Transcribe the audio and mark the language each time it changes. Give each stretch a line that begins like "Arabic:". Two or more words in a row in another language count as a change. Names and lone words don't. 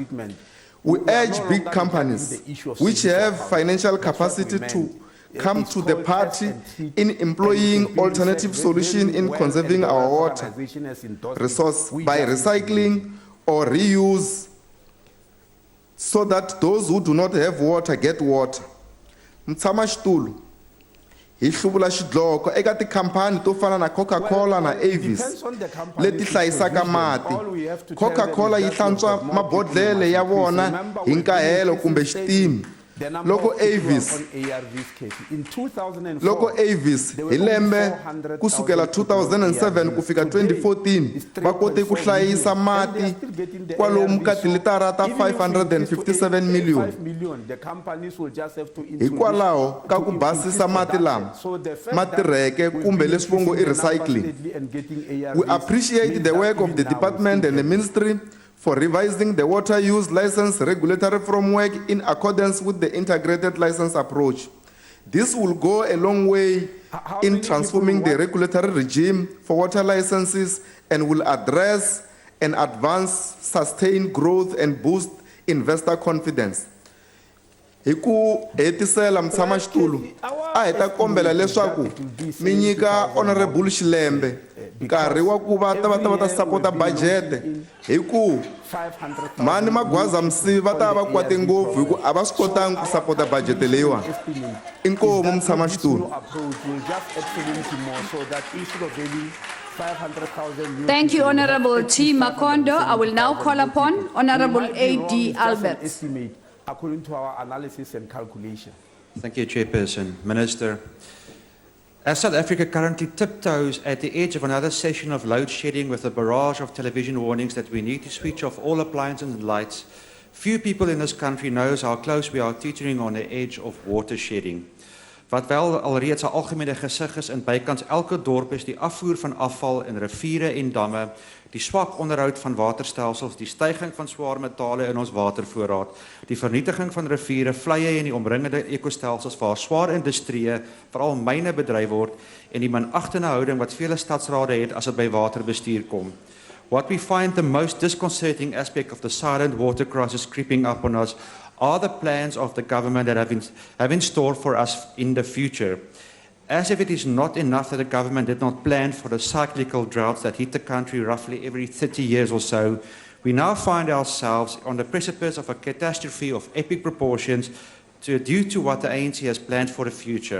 English: We urge big companies which have financial capacity to come to the party in employing alternative solutions in conserving our water resource by recycling or reuse so that those who do not have water get water.
Tsonga: Mtshamaxitulu, hi hluvula xidloko eka tikhampani to fana na Coca-Cola na Avis leti hlayisaka mati. Coca-Cola yi hlantswa mabodlele ya vona hi nkahelo kumbe xitimi. Loko Avis hi lembe kusukela 2007 kufika 2014 va kote ku hlayisa mati kwalomu ka tilitara ta 557 million. Hikwalaho ka ku basisa mati lama matirheke kumbe leswi vongo i recycling.
English: We appreciate the work of the department and the ministry for revising the water use license regulatory framework in accordance with the integrated license approach. This will go a long way in transforming the regulatory regime for water licenses and will address and advance sustained growth and boost investor confidence.
Tsonga: Hi ku hetisela Mtshamaxitulu, a hi ta kombela leswaku mi nyika Honorable Xilembe nkarhi wa ku va ta sapota budget hi ku mani Magwaza Msivi va ta va kwate ngopfu hi ku a va swi kotangi ku sapota budget leyiwa. Inkomu Mtshamaxitulu.
English: 500,000 new Thank you, people, we have Honorable T. Makondo. I will now call 85,000 upon people. Honorable We might be wrong, A.D. it's just an Alberts. estimate according to our analysis and calculation. Thank you, Chairperson. Minister, as South Africa currently tiptoes at the edge of another session of load shedding with a barrage of television warnings that we need to switch off all appliances and lights, few people in this country knows how close we are teetering on the edge of water shedding.
Afrikaans: Wat wel alreeds 'n algemene gesig is in bykans elke dorp is die afvoer van afval in riviere en damme, die swak onderhoud van waterstelsels, die styging van swaar metale in ons watervoorraad, die vernietiging van riviere, vleie en die omringende ekostelsels waar swaar industrieë, veral myne bedryf word en die minachtende houding wat vele stadsrade het as dit by waterbestuur kom.
English: What we find the most disconcerting aspect of the silent water crisis creeping up on us are the plans of the government that have in store for us in the future. As if it is not enough that the government did not plan for the cyclical droughts that hit the country roughly every 30 years or so, we now find ourselves on the precipice of a catastrophe of epic proportions due to what the ANC has planned for the future.